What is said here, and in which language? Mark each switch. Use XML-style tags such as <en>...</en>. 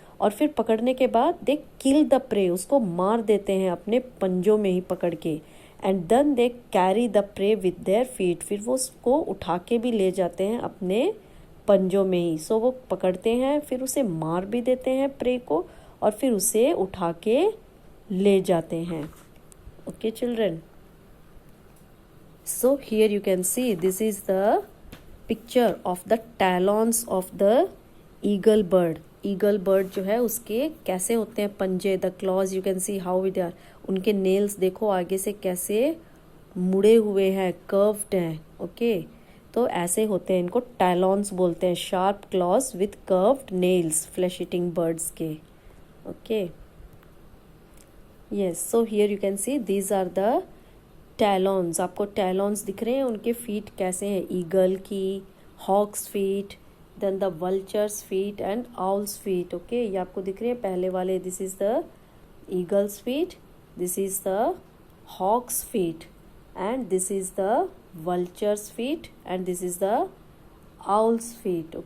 <hi>और फिर पकड़ने के बाद</hi> <en>they kill the prey,</en> <hi>उसको मार देते हैं अपने पंजों में ही पकड़ के।</hi> <en>and then they carry the prey with their feet,</en> <hi>फिर वो उसको उठा के भी ले जाते हैं अपने पंजों में ही। सो वो पकड़ते हैं, फिर उसे मार भी देते हैं प्रे को, और फिर उसे उठा के ले जाते हैं।</hi> <en>Okay children, so here you can see this is the picture of the talons of the eagle bird. eagle bird</en> <hi>जो है उसके कैसे होते हैं पंजे,</hi> <en>the claws you can see how they are.</en> <hi>उनके nails देखो आगे से कैसे मुड़े हुए हैं, curved हैं। ओके तो ऐसे होते हैं, इनको talons बोलते हैं,</hi> <en>sharp claws with curved nails, flesh eating birds</en> <hi>के।</hi> <en>Okay yes, so here you can see these are the talons.</en> <hi>आपको टैलॉन्स दिख रहे हैं, उनके फीट कैसे हैं, ईगल की, hawks feet, then the vultures feet and owls feet.</hi> <en>okay</en> <hi>ये आपको दिख रहे हैं पहले वाले,</hi> <en>This is the eagle's feet, this is the hawk's feet and this is the vulture's feet and this is the owl's feet.</en>